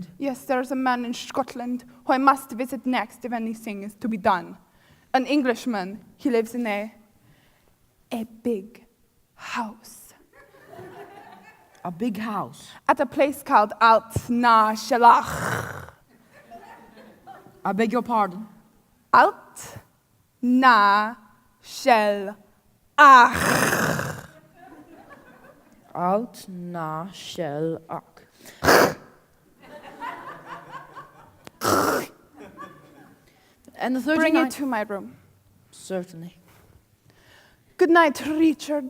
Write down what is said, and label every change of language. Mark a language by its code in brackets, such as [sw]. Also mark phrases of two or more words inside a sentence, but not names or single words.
[en] Yes, there's a man in Scotland who I must visit next if anything is to be done. An Englishman. He lives in a big house A big house. at a place called Alt-na-Shalach. I beg your pardon. Alt-na-Shalach. Out na shell ak. And the 39. Bring it to my room. Certainly. Good night, Richard.